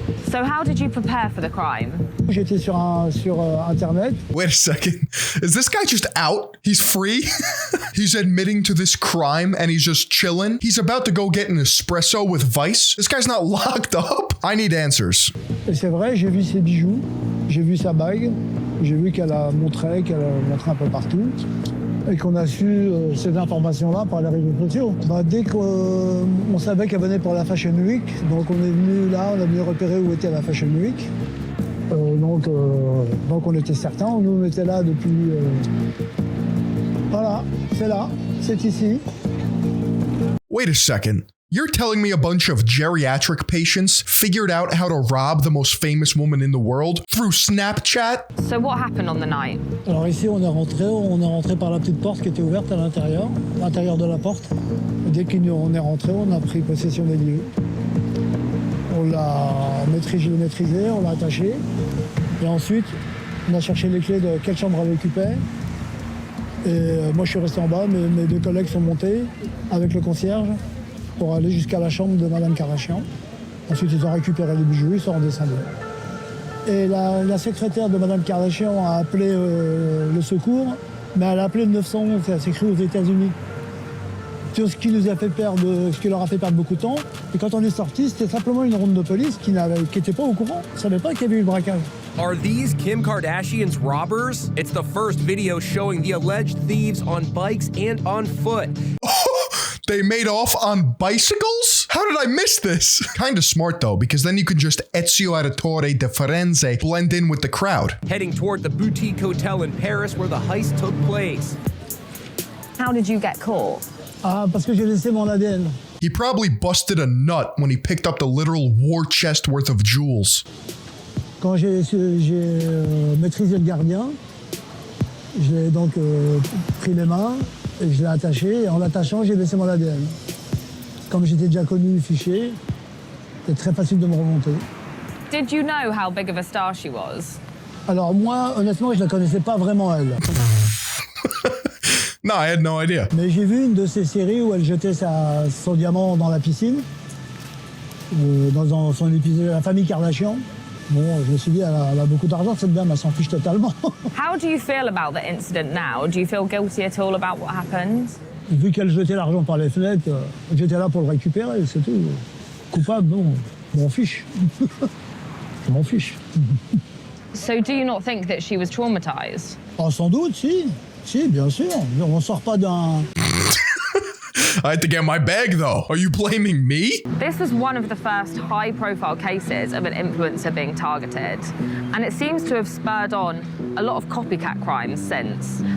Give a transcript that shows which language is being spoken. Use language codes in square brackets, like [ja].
[en] So how did you prepare for the crime? [fr] J'étais sur Internet. [en] Wait a second. Is this guy just out? He's free? He's admitting to this crime and he's just chilling? He's about to go get an espresso with Vice? This guy's not locked up? I need answers. [fr] Et c'est vrai, j'ai vu ses bijoux, j'ai vu sa bague, j'ai vu qu'elle a montré un peu partout. Et qu'on a su ces informations-là par les réseaux sociaux. Dès qu'on savait qu'elle venait pour la Fashion Week, donc on est venu là, on a venu repérer où était la Fashion Week. Donc on était certains, nous on était là depuis... Voilà, c'est là, c'est ici. [en] Wait a second. You're telling me a bunch of geriatric patients figured out how to rob the most famous woman in the world through Snapchat? So what happened on the night? [fr] Alors ici, on est rentré par la petite porte qui était ouverte à l'intérieur de la porte. Dès qu'on est rentré, on a pris possession des lieux. On l'a maîtrisé, on l'a attaché. Et ensuite, on a cherché les clés de quelle chambre elle occupait. Et moi, je suis resté en bas, mes deux collègues sont montés avec le concierge pour aller jusqu'à la chambre de Madame Kardashian. Ensuite, ils ont récupéré les bijoux, ils sont redescendus. Et la secrétaire de Madame Kardashian a appelé le secours, mais elle a appelé le 911, c'est écrit aux États-Unis. C'est ce qui leur a fait perdre beaucoup de temps. Et quand on est sorti, c'était simplement une ronde de police qui n'était pas au courant, ne savait pas qu'il y avait eu le braquage. [en] Are these Kim Kardashian's robbers? It's the first video showing the alleged thieves on bikes and on foot. They made off on bicycles? How did I miss this? Kinda smart though, because then you can just Ezio Auditore de Firenze blend in with the crowd. Heading toward the boutique hotel in Paris where the heist took place. How did you get caught? [fr] Ah, parce que j'ai laissé mon ADN. [en] He probably busted a nut when he picked up the literal war chest worth of jewels. [fr] Quand j'ai maîtrisé le gardien, je l'ai donc pris les mains et je l'ai attaché. Et en l'attachant, j'ai laissé mon ADN. Comme j'étais déjà connu, fiché, c'était très facile de me remonter. [en] Did you know how big of a star she was? [fr] Alors moi, honnêtement, je ne la connaissais pas vraiment, elle. [en] No, I had no idea. [fr] Mais j'ai vu une de ces séries où elle jetait son diamant dans la piscine, dans son épisode La famille Kardashian. Bon, je me suis dit, elle a beaucoup d'argent, cette dame, elle s'en fiche totalement. [en] How do you feel about the incident now? Do you feel guilty at all about what happened? [fr] Vu qu'elle jetait l'argent par les fenêtres, j'étais là pour le récupérer, c'est tout. Coupable, non, je m'en fiche. Je m'en fiche. [en] So do you not think that she was traumatized? [fr] Oh, sans doute, si. Si, bien sûr. On sort pas d'un... [en] I had to get my bag though. Are you blaming me? This was one of the first high-profile cases of an influencer being targeted, and it seems to have spurred on a lot of copycat crimes since.